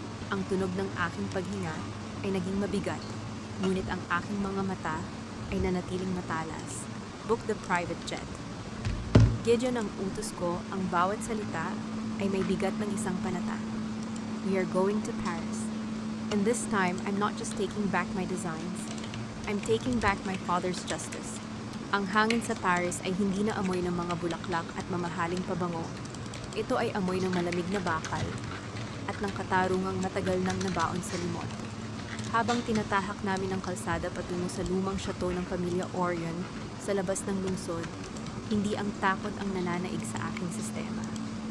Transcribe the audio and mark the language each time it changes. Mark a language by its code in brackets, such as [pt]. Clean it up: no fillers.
[tl] Ang tunog ng aking paghinga ay naging mabigat, ngunit ang aking mga mata ay nanatiling matalas. [en] Book the private jet. [tl] Gideon, ang utos ko, ang bawat salita ay may bigat ng isang panata. [en] We are going to Paris. And this time, I'm not just taking back my designs. I'm taking back my father's justice. [tl] Ang hangin sa Paris ay hindi na amoy ng mga bulaklak at mamahaling pabango. Ito ay amoy ng malamig na bakal at ng katarungang matagal nang nabaon sa limon. Habang tinatahak namin ang kalsada patungo sa lumang syato ng pamilya Orion sa labas ng lungsod, hindi ang takot ang nananaig sa aking sistema.